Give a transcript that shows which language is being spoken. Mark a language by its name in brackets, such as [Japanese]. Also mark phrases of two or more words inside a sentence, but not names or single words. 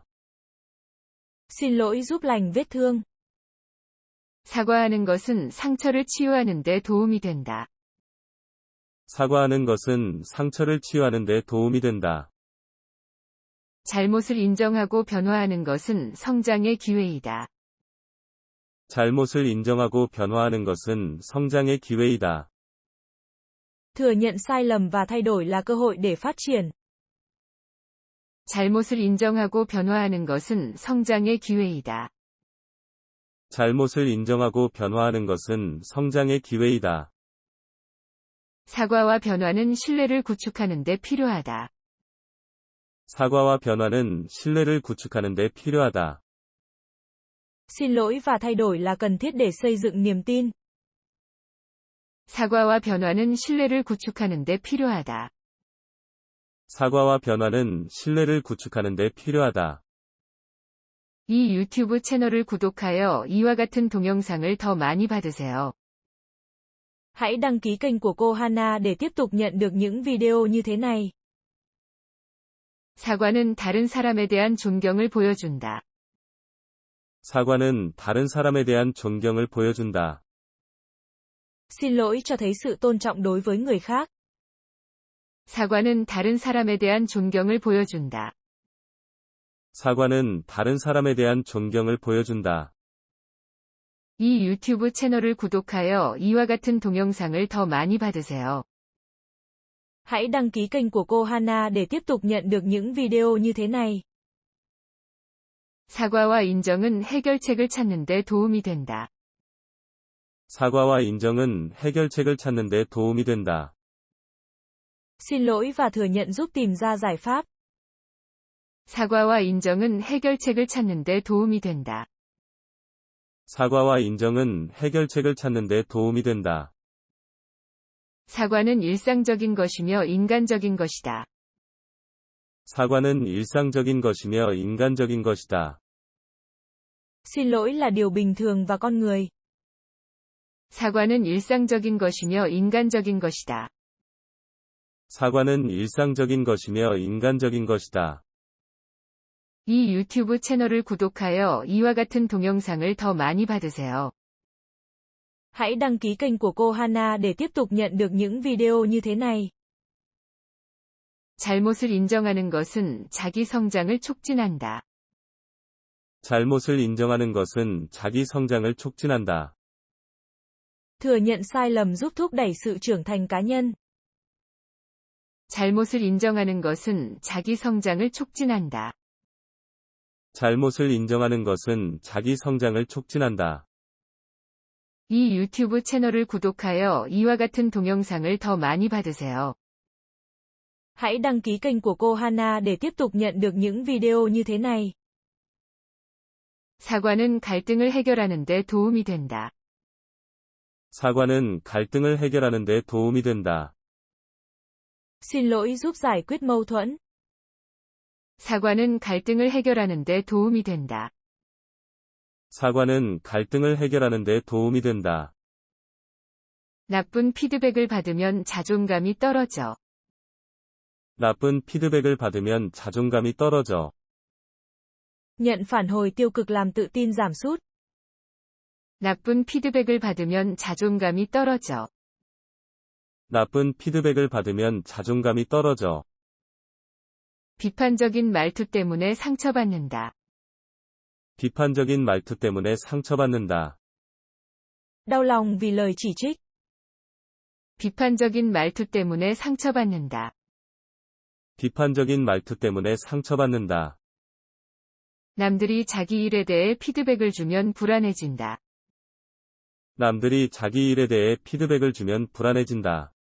[Vietnamese] Xin lỗi giúp lành vết thương. [Korean] 사과하는 것은 상처를 치유하는 데 도움이 된다. 사과하는 것은 상처를 치유하는 데 도움이 된다. 잘못을 인정하고 변화하는 것은 성장의 기회이다. 잘못을 인정하고 변화하는 것은 성장의 기회이다. [Vietnamese] Thừa nhận sai lầm và thay đổi là cơ hội để phát triển. [Korean] 잘못을 인정하고 변화하는 것은 성장의 기회이다. 잘못을 인정하고 변화하는 것은 성장의 기회이다. 사과와 변화는 신뢰를 구축하는 데 필요하다. 사과와 변화는 신뢰를 구축하는 데 필요하다. [Vietnamese] Xin lỗi và thay đổi là cần thiết để xây dựng niềm tin. [Korean] 사과와 변화는 신뢰를 구축하는 데 필요하다. 사과와 변화는 신뢰를 구축하는 데 필요하다. 이 유튜브 채널을 구독하여 이와 같은 동영상을 더 많이 받으세요. [Vietnamese] Hãy đăng ký kênh của cô Hana để tiếp tục nhận được những video như thế này. [Korean] 사과는 다른 사람에 대한 존경을 보여준다. 사과는 다른 사람에 대한 존경을 보여준다. [Vietnamese] Xin lỗi cho thấy sự tôn trọng đối với người khác. [Korean] 사과는 다른 사람에 대한 존경을 보여준다. 사과는 다른 사람에 대한 존경을 보여준다. 이 유튜브 채널을 구독하여 이와 같은 동영상을 더 많이 받으세요. [Vietnamese] Hãy đăng ký kênh của cô Hana để tiếp tục nhận được những video như thế này. [Korean] 사과와 인정은 해결책을 찾는 데 도움이 된다. 사과와 인정은 해결책을 찾는 데 도움이 된다. [Vietnamese] Xin lỗi và thừa nhận giúp tìm ra giải pháp. [Korean] 사과와 인정은 해결책을 찾는 데 도움이 된다. 사과와 인정은 해결책을 찾는 데 도움이 된다. 사과는 일상적인 것이며 인간적인 것이다. 사과는 일상적인 것이며 인간적인 것이다. [Vietnamese] Xin lỗi là điều bình thường và con người. [Korean] 사과는 일상적인 것이며 인간적인 것이다. 사과는 일상적인 것이며 인간적인 것이다. 이 유튜브 채널을 구독하여 이와 같은 동영상을 더 많이 받으세요. [Vietnamese] Hãy đăng ký kênh của cô Hana để tiếp tục nhận được những video như thế này. [Korean] 잘못을 인정하는 것은 자기 성장을 촉진한다. 잘못을 인정하는 것은 자기 성장을 촉진한다. [Vietnamese] Thừa nhận sai lầm giúp thúc đẩy sự trưởng thành cá nhân. [Korean] 잘못을 인정하는 것은 자기 성장을 촉진한다. 잘못을 인정하는 것은 자기 성장을 촉진한다. 이 유튜브 채널을 구독하여 이와 같은 동영상을 더 많이 받으세요. [Vietnamese] Hãy đăng ký kênh của cô Hana để tiếp tục nhận được những video như thế này. [Korean] 사과는 갈등을 해결하는 데 도움이 된다. 사과는 갈등을 해결하는 데 도움이 된다. [Vietnamese] Xin lỗi giúp giải quyết mâu thuẫn. [Korean] 사과는 갈등을 해결하는 데 도움이 된다. 사과는 갈등을 해결하는 데 도움이 된다. 나쁜 피드백을 받으면 자존감이 떨어져. 나쁜 피드백을 받으면 자존감이 떨어져. [Vietnamese] Nhận phản hồi tiêu cực làm tự tin giảm sút. [Korean] 나쁜 피드백을 받으면 자존감이 떨어져. 나쁜 피드백을 받으면 자존감이 떨어져. 비판적인 말투 때문에 상처받는다. 비판적인 말투 때문에 상처받는다. [Vietnamese] Đau lòng vì lời chỉ trích. [Korean] 비판적인 말투 때문에 상처받는다. 비판적인 말투 때문에 상처받는다. 남들이 자기 일에 대해 피드백을 주면 불안해진다. 남들이 자기 일에 대해 피드백을 주면 불안해진다.